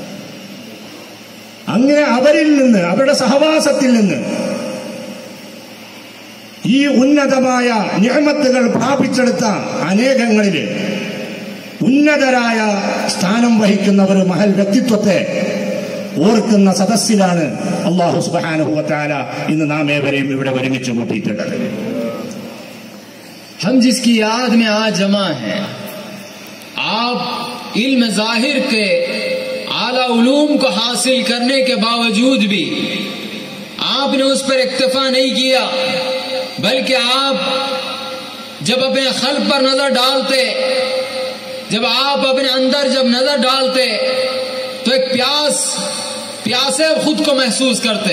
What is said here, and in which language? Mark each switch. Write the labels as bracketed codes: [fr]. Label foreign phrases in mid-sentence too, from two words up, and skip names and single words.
[ml] അങ്ങനെ അവരിൽ നിന്ന്, അവരുടെ സഹവാസത്തിൽ നിന്ന് ഈ ഉന്നതമായ നിഅമത്തുകൾ പ്രാപിച്ചെടുത്ത അനേകങ്ങളില് ഉന്നതരായ സ്ഥാനം വഹിക്കുന്ന ഒരു മഹൽ വ്യക്തിത്വത്തെ ഓർക്കുന്ന സദസ്സിലാണ് [ar] الله سبحانه وتعالى [ml] ഇന്ന് നാം ഏവരെയും ഇവിടെ ഒരുമിച്ച് കൂട്ടിയിട്ടുള്ളത്. [ur] ہم جس کی یاد میں آج جمع ہیں، آپ علم ظاہر کے اعلیٰ علوم کو حاصل کرنے کے باوجود بھی آپ نے اس پر اکتفا نہیں کیا، بلکہ آپ جب اپنے قلب پر نظر ڈالتے، جب آپ اپنے اندر جب نظر ڈالتے تو ایک پیاسے خود کو محسوس کرتے۔